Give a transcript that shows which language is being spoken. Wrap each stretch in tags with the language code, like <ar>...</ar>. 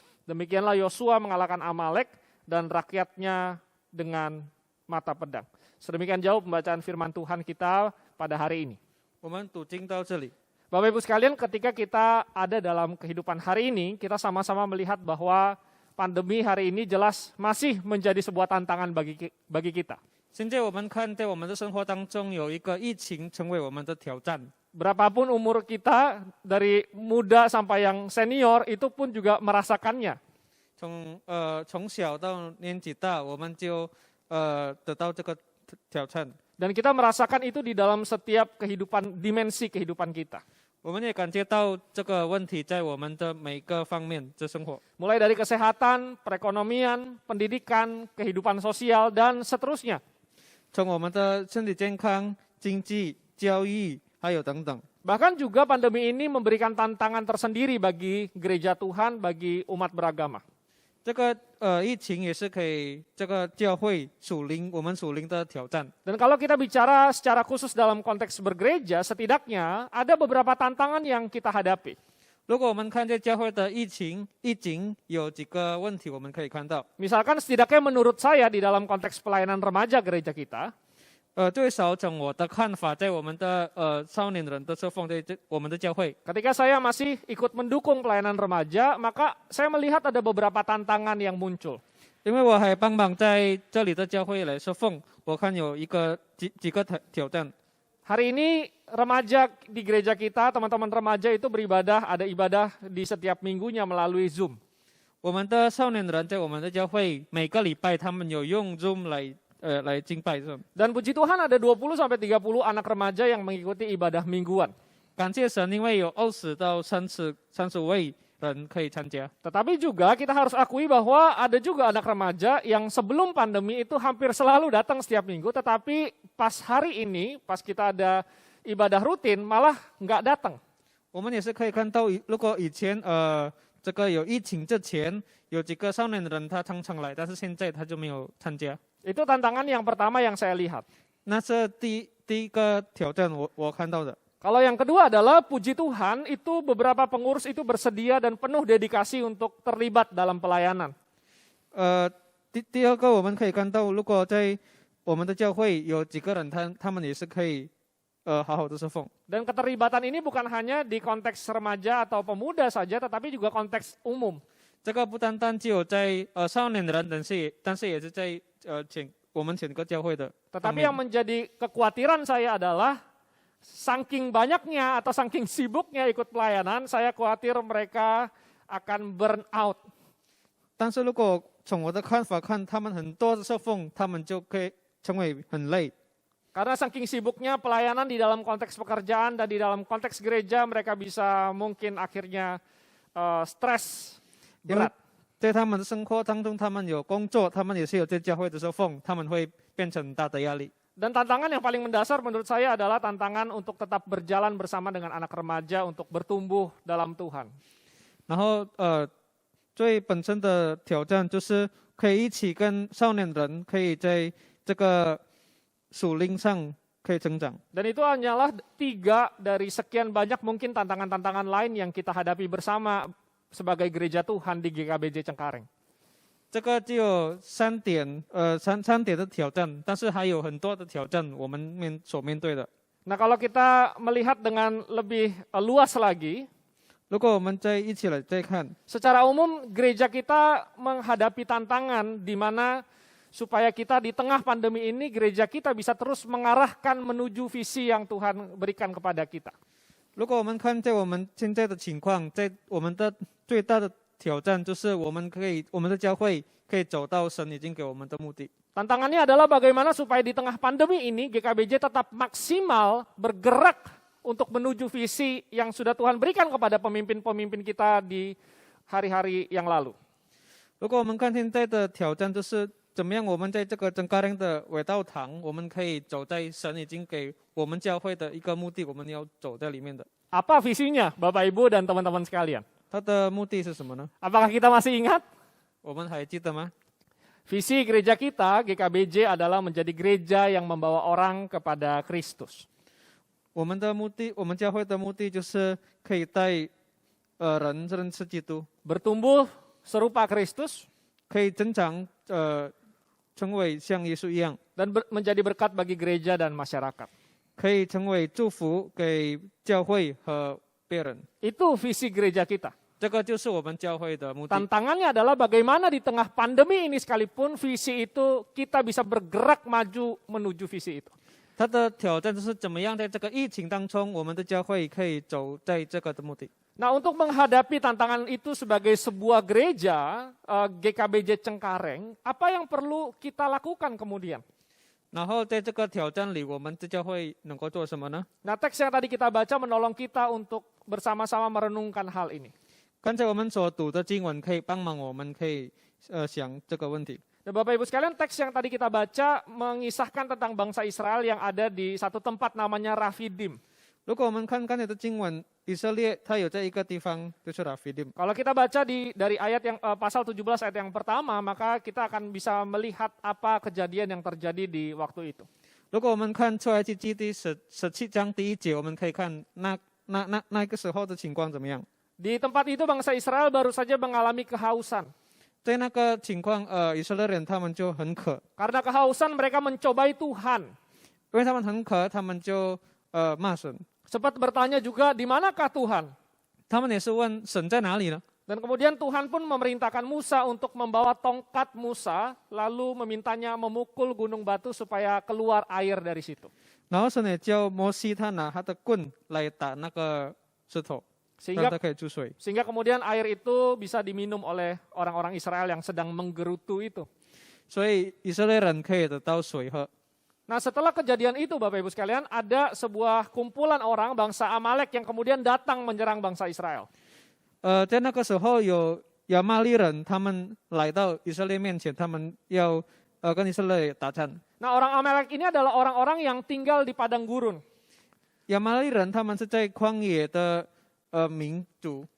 <id>Demikianlah Yosua mengalahkan Amalek dan rakyatnya dengan mata pedang. Sedemikian jauh pembacaan firman Tuhan kita pada hari ini.</id> <zh>我们读经到这里。</zh> <id>Bapak Ibu sekalian, ketika kita ada dalam kehidupan hari ini, kita sama-sama melihat bahwa pandemi hari ini jelas masih menjadi sebuah tantangan bagi kita.</id> <zh>现在我们看在我们的生活当中有一个疫情成为我们的挑战。</zh> <id>Berapapun umur kita, dari muda sampai yang senior, itu pun juga merasakannya.</id> <zh>从小到年纪大，我们就得到这个挑战。</zh> <id>Dan kita merasakan itu di dalam setiap dimensi kehidupan kita.</id> <zh>我们也感觉到这个问题在我们的每个方面的生活，</zh> <id>Mulai dari kesehatan, perekonomian, pendidikan, kehidupan sosial, dan seterusnya.</id> <zh>从我们的身体健康、经济、教育，还有等等。</zh> <id>Bahkan juga pandemi ini memberikan tantangan tersendiri bagi gereja Tuhan, bagi umat beragama.</id> <zh>这个疫情也是给这个教会我们属灵的挑战。</zh> <id>Dan kalau kita bicara secara khusus dalam konteks bergereja, setidaknya ada beberapa tantangan yang kita hadapi.</id> <zh>如果我们看见教会的疫情有几个问题，我们可以看到，</zh> <id>Misalkan setidaknya menurut saya di dalam konteks pelayanan remaja gereja kita,</id> <zh>最少从我的看法，在我们的少年人的侍奉，在我们的教会，</zh> <id>ketika saya masih ikut mendukung pelayanan remaja, maka saya melihat ada beberapa tantangan yang muncul.</id> <zh>因为我还帮忙在这里的教会来侍奉，我看有几个挑战。</zh> <id>Hari ini remaja di gereja kita, teman-teman remaja itu beribadah, ada ibadah di setiap minggunya melalui Zoom.</id> <zh>我们的少年人在我们的教会每个礼拜他们有用 Zoom 来敬拜，是吧？</zh> <id>Dan puji Tuhan ada 20 sampai 30 anak remaja yang mengikuti ibadah mingguan.</id> <zh>感谢神，因为有20到30位人可以参加。</zh> <id>Tetapi juga kita harus akui bahwa ada juga anak remaja yang sebelum pandemi itu hampir selalu datang setiap minggu, tetapi pas hari ini, pas kita ada ibadah rutin, malah nggak datang.</id> <zh>我们也是可以看到，如果以前这个有疫情之前，有几个少年人他常常来，但是现在他就没有参加。</zh> <id>Itu tantangan yang pertama yang saya lihat.</id> <zh>那是第一个挑战我看到的。</zh> <id>Kalau yang kedua adalah puji Tuhan itu beberapa pengurus itu bersedia dan penuh dedikasi untuk terlibat dalam pelayanan.</id> <zh>第二个我们可以看到，如果在我们的教会有几个人他们也是可以好好的侍奉。</zh> <id>Dan keterlibatan ini bukan hanya di konteks remaja atau pemuda saja, tetapi juga konteks umum.</id> <zh>这个不单单只有在少年人，但是也是在我们整个教会的。</zh> <id>Tetapi yang menjadi kekhawatiran saya adalah saking banyaknya atau saking sibuknya ikut pelayanan, saya khawatir mereka akan burn out.</id> <zh>但是如果从我的看法看，他们很多的侍奉，他们就可以成为很累。</zh> <id>Karena saking sibuknya pelayanan di dalam konteks pekerjaan dan di dalam konteks gereja, mereka bisa mungkin akhirnya stres,</id> <zh>因为</zh> <id>berat.</id> <zh>在他们的生活当中，他们有工作，他们也是有在教会的侍奉，他们会变成很大的压力。</zh> <id>Dan tantangan yang paling mendasar menurut saya adalah tantangan untuk tetap berjalan bersama dengan anak remaja untuk bertumbuh dalam Tuhan.</id> <zh>然后最本身的挑战就是可以一起跟少年人，可以在这个属灵上可以成长。</zh> <id>Dan itu hanyalah 3 dari sekian banyak mungkin tantangan-tantangan lain yang kita hadapi bersama sebagai gereja Tuhan di GKBJ Cengkareng.</id> <zh>这个只有3点的挑战，但是还有很多的挑战我们所面对的。</zh> <id>Nah, kalau kita melihat dengan lebih luas lagi,</id> <zh>如果我们一起来再看，</zh> <id>secara umum gereja kita menghadapi tantangan di mana supaya kita di tengah pandemi ini gereja kita bisa terus mengarahkan menuju visi yang Tuhan berikan kepada kita.</id> <zh>如果我们看在我们现在的情况，在我们的最大的挑战就是我们的教会可以走到神已经给我们的目的。</zh> <id>Tantangannya adalah bagaimana supaya di tengah pandemi ini GKBJ tetap maksimal bergerak untuk menuju visi yang sudah Tuhan berikan kepada pemimpin-pemimpin kita di hari-hari yang lalu.</id> <zh>如果我们看现在的挑战就是怎么样我们在这个真咖喱的伟道堂，我们可以走在神已经给我们教会的一个目的，我们要走在里面的。</zh> <id>Apa visinya Bapak Ibu dan teman-teman sekalian?</id> <zh>它的目的是什么呢？</zh> <id>Apakah kita masih ingat?</id> <zh>我们还记得吗？</zh> <id>Visi gereja kita, GKBJ, adalah menjadi gereja yang membawa orang kepada Kristus.</id> <zh>我们教会的目的就是可以带人认识基督，</zh> <id>Bertumbuh serupa Kristus</id> <zh>可以增长成为像耶稣一样，</zh> <id>dan menjadi berkat bagi gereja dan masyarakat.</id> <zh>可以成为祝福给教会和别人。</zh> <id>Itu visi gereja kita.</id> <zh>这个就是我们教会的目的。</zh> <id>Tantangannya adalah bagaimana di tengah pandemi ini sekalipun visi itu kita bisa bergerak maju menuju visi itu.</id> <zh>它的挑战就是怎么样在这个疫情当中，我们的教会可以走在这个的目的。</zh> <id>Nah, untuk menghadapi tantangan itu sebagai sebuah gereja GKBJ Cengkareng, apa yang perlu kita lakukan kemudian?</id> <zh>然后在这个挑战里，我们的教会能够做什么呢？</zh> <id>Nah, teks yang tadi kita baca menolong kita untuk bersama-sama merenungkan hal ini.</id> <zh>刚才我们所读的经文可以帮忙我们可以想这个问题。</zh> <id>Dan Bapak Ibu sekalian, teks yang tadi kita baca mengisahkan tentang bangsa Israel yang ada di satu tempat namanya Rafidim.</id> <zh>如果我们看刚才的经文，以色列它有在一个地方就是Rafidim。</zh> <id>Kalau kita baca dari ayat yang pasal 17 ayat yang pertama, maka kita akan bisa melihat apa kejadian yang terjadi di waktu itu.</id> <zh>如果我们看出埃及记第17章第1节，我们可以看那个时候的情况怎么样。</zh> <id>Di tempat itu bangsa Israel baru saja mengalami kehausan.</id> <zh>在那个情况，以色列人他们就很渴，</zh> <id>Karena kehausan mereka mencobai Tuhan.</id> <zh>因为他们很渴，他们就骂神，</zh> <id>Sempat bertanya juga, di manakah Tuhan?</id> <zh>他们也是问神在哪里呢？</zh> <id>Dan kemudian Tuhan pun memerintahkan Musa untuk membawa tongkat Musa, lalu memintanya memukul gunung batu supaya keluar air dari situ.</id> <zh>然后神也叫摩西他拿他的棍来打那个石头，让</zh> <id>Sehingga</id> <zh>它可以注水。</zh> <id>Sehingga kemudian air itu bisa diminum oleh orang-orang Israel yang sedang menggerutu itu.</id> <zh>所以以色列人可以得到水喝。</zh> <id>Nah setelah kejadian itu Bapak Ibu sekalian, ada sebuah kumpulan orang bangsa Amalek yang kemudian datang menyerang bangsa Israel.</id> <zh>在那个时候有亚玛力人，他们来到以色列面前，他们要跟以色列打仗。</zh> <id>Nah orang Amalek ini adalah orang-orang yang tinggal di padang gurun.</id> <zh>亚玛力人他们是在旷野的民族，</zh>